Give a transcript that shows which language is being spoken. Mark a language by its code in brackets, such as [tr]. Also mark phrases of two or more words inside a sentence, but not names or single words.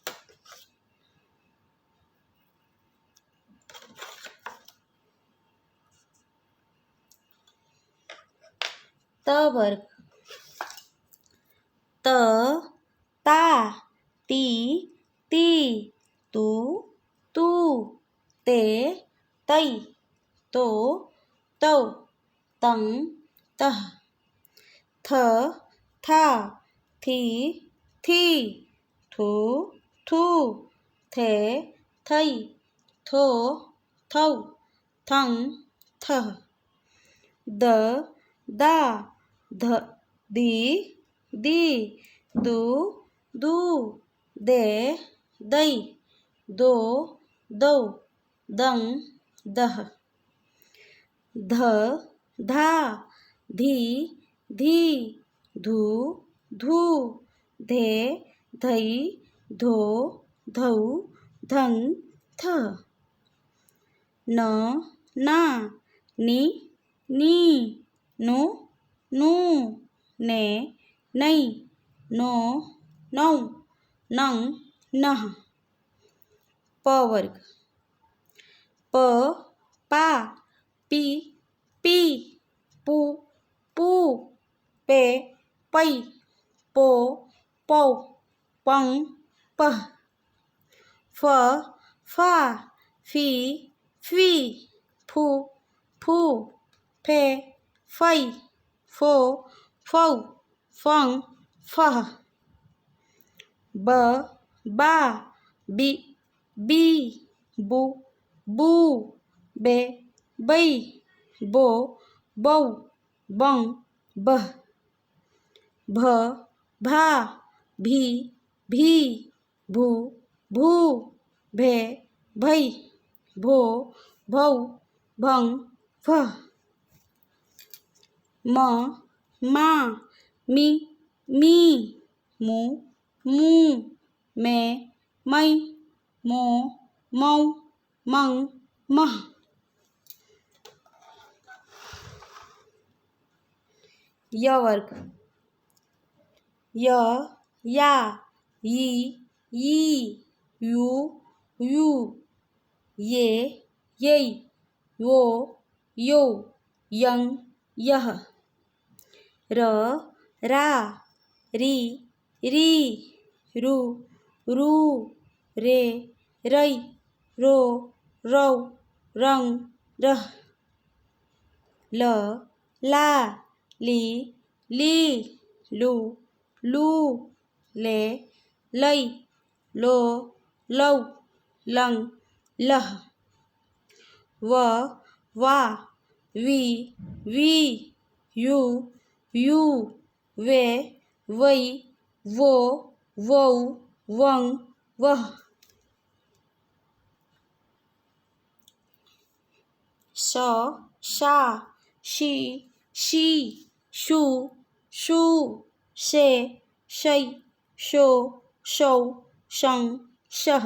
[hi] त वर्ग त ता ती ती तू तू ते तई तो तौ तंग तह थ था थी थी थू थू थे थई थो थौ थंग थह द दा ध दी दी दू दू दे दई दो दौ दंग दह ध धा धी धी धू धू धे धई धो धौ धंग थ न ना नी नी नु नू ने नई नो नौ नंग नह प वर्ग प पा पी पी पू पू पे पई पो पौ पंग पह फ फा फी फी फू फू फे फई फो फौ फंग फह ब बा बी बी बू बू बे बई बो बौ बंग बह भ भा भी भी भू भू भे भई भो भौ भंग भह म मा मी मी मू मू मे मई मो मौ मंग मह य वर्ग य या यी यी यू यू ये यई वो यो यंग यह र रा री री रू रू रे रई रो रौ रंग रह ल ला ली ली लू लू ले लई लो लौ लंग लह व वा वी वी यू यू वे वई वो वौ वंग वह श शा शी शी शू शू शे शई शो शौ शंग शह